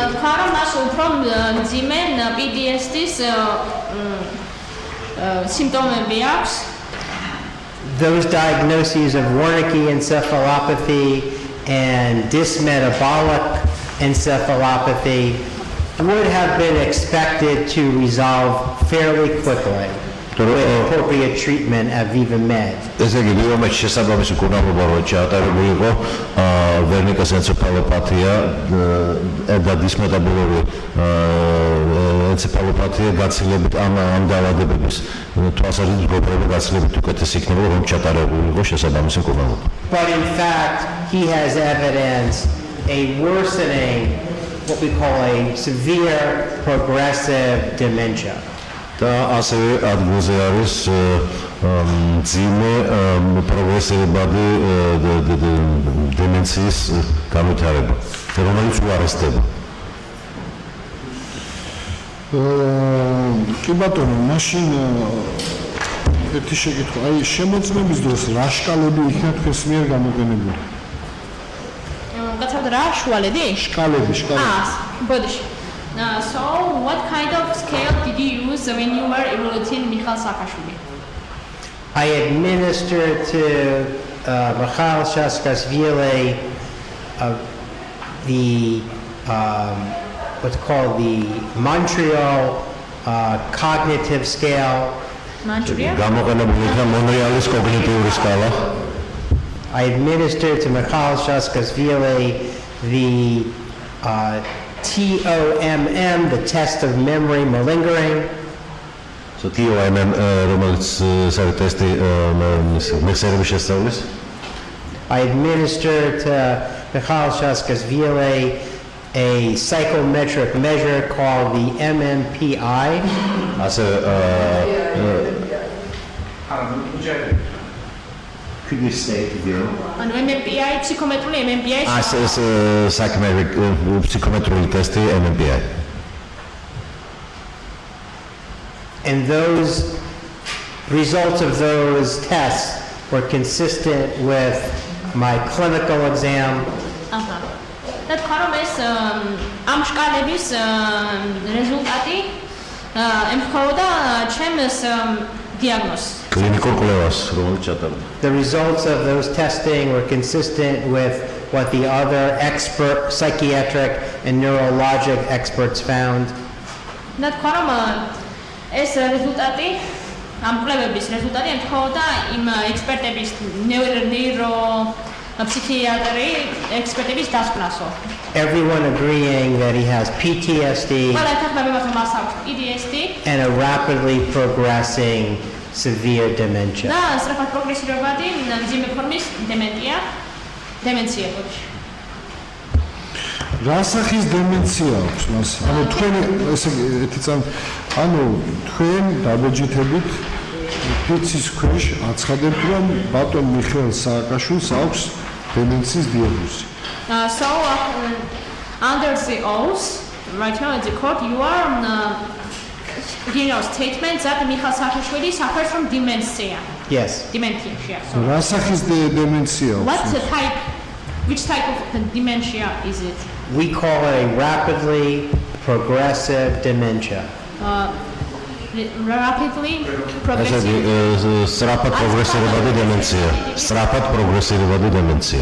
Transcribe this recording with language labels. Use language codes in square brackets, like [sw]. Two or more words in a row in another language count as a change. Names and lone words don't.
[en] Those diagnoses of Wernicke encephalopathy and dysmetabolic encephalopathy would have been expected to resolve fairly quickly with appropriate treatment at VivaMed. [ka] ესე იგი, VivaMed შესაბამის უკურავობა რო ჩაატარებული იყო, ვერნიკის ენცეფალოპათია და დისმეტაბოლური ენცეფალოპათია გაცილებით ამ დაავადებების თვალსაზრისით მდგომარეობა გაცილებით უკეთესი იქნება, რომ ჩატარებული იყო შესაბამისი უკურავობა. [en] But in fact, he has evidence a worsening, what we call a severe progressive dementia. [ka] და ასევე ადგილზე არის მძიმე პროგრესირებადი დემენციის განვითარება, რომელიც უარესდება. კი ბატონო, მაშინ ერთი შეკითხვა, აი შემოწმების დროს რა შკალები იქნა თქვენს მიერ გამოყენებული? გაცავდა რა შუალედი? შკალები. ბოდიში. [en] So what kind of scale did you use when you were evaluating Mikhail Saakashvili? I administered to Mikhail Saakashvili the what's called the Montreal cognitive scale. [ka] გამოყენებული იქნა მონრეალის კოგნიტიური სკალა. [en] I administered to Mikhail Saakashvili the TOMM, the test of memory malingering. So TOMM, [ka] რომელიც არის ტესტი მეხსიერების შესწავლის. [en] I administered to Mikhail Saakashvili a psychometric measure called the MMPI. Could you state again? MMPI, psychometric MMPI. Psychometric psychometric test MMPI. And those results of those tests were consistent with my clinical exam. [ka] და თქვა რომ ეს ამ შკალების რეზულტატი ემთხვეოდა ჩემს დიაგნოზს. კლინიკურ კვლევას, რომელიც ჩატარდა. [en] The results of those testing were consistent with what the other expert psychiatric and neurologic experts found. [ka] და თქვა რომ ეს რეზულტატი ამ კვლევების რეზულტატი ემთხვეოდა იმ ექსპერტების ნეირო [en] psychiatry expertise [ka] დასკვნასო. [en] Everyone agreeing that he has PTSD and a rapidly progressing severe dementia. [ka] და სწრაფად პროგრესირებადი მძიმე ფორმის დემენცია. რა სახის დემენცია აქვს მას? ანუ თქვენ ესე თქვენ დაბეჯითებით ფიცის ქვეშ აცხადებთ, რომ ბატონ მიხეილ სააკაშვილს აქვს დემენციის დიაგნოზი. [en] So under the oath, right now in the court, you are giving a statement that Mikhail Saakashvili suffers from dementia. Yes. Dementia. So [ka] რა სახის დემენცია აქვს? [en] What's the type? Which type of dementia is it? We call it a rapidly progressive dementia. Rapidly progressive. [ka] სწრაფად პროგრესირებადი დემენცია. სწრაფად პროგრესირებადი დემენცია.